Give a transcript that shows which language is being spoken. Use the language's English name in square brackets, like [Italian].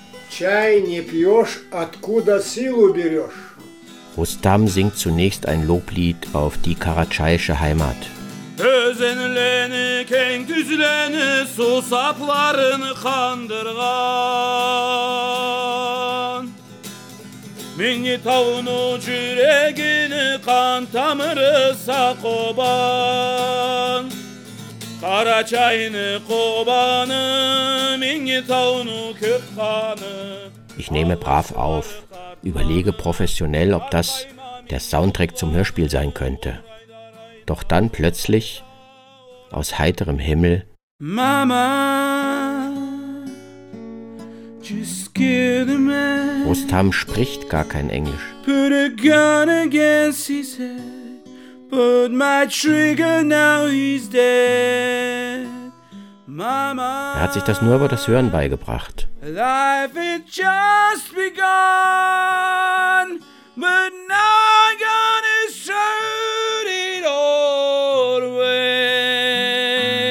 [Russian] Чай не пьешь, откуда силу берешь? [German] Rustam singt zunächst ein Loblied auf die karatschaische Heimat. [Karachay-Balkar] Özenleni keng düzleni susapların kandırgan Minni tavunu cüregini kan tamırı sakoban Karaçayını kobanı minni tavunu kükkanı [German] Ich nehme brav auf, überlege professionell, ob das der Soundtrack zum Hörspiel sein könnte. Doch dann plötzlich, aus heiterem Himmel, [English] Mama, just kill the man. [German] Rustam spricht gar kein Englisch. [English] Put a gun against his head, put my trigger, now he's dead. Mama, [German] er hat sich das nur über das Hören beigebracht. [English] Life is just begun, but now I'm gonna shoot it all away.